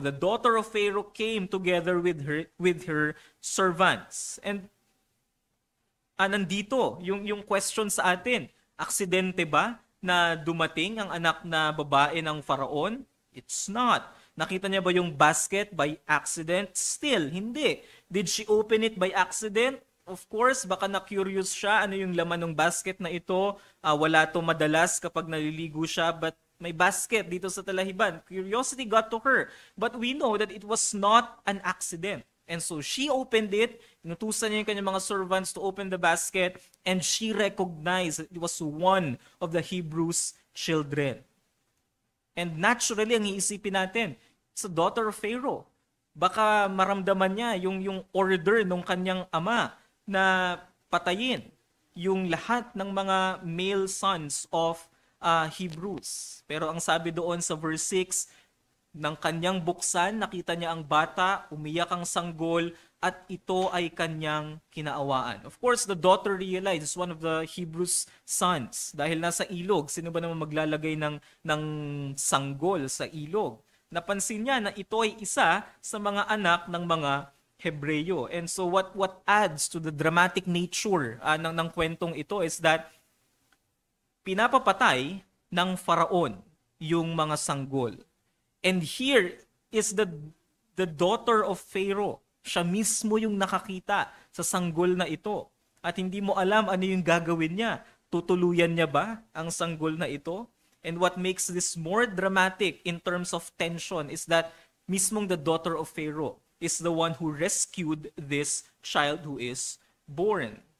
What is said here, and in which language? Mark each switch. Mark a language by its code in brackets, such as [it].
[en] The daughter of Pharaoh came together with her servants. [tl] And nandito yung question sa atin. Aksidente ba na dumating ang anak na babae ng Faraon? [en] It's not. [tl] Nakita niya ba yung basket [en] by accident? [tl] Still, hindi. [en] Did she open it by accident? Of course, [tl] baka na-curious siya ano yung laman ng basket na ito. Wala to madalas kapag naliligo siya, but may basket dito sa talahiban. [en] Curiosity got to her. But we know that it was not an accident. And so she opened it, [tl] inutusan niya yung kanyang mga servants [en] to open the basket, and she recognized that it was one of the Hebrews' children. And naturally, [tl] ang iisipin natin, [en] it's a daughter of Pharaoh. [tl] Baka maramdaman niya yung order ng kanyang ama na patayin yung lahat ng mga [en] male sons of Hebrews. [tl] Pero ang sabi doon sa verse 6, ng kanyang buksan, nakita niya ang bata, umiyak ang sanggol, at ito ay kanyang kinaawaan. [en] Of course, the daughter realized it's one of the Hebrews' sons. [tl] Dahil nasa ilog, sino ba naman maglalagay ng sanggol sa ilog? Napansin niya na ito ay isa sa mga anak ng mga Hebreyo. [en] And so what adds to the dramatic nature [tl] ng kwentong ito [en] is that [tl] pinapapatay ng Faraon yung mga sanggol. [en] And here is the daughter of Pharaoh. [tl] Siya mismo yung nakakita sa sanggol na ito. At hindi mo alam ano yung gagawin niya. Tutuluyan niya ba ang sanggol na ito? [en] And what makes this more dramatic in terms of tension is that [tl] mismong [en] the daughter of Pharaoh is the one who rescued this child who is born.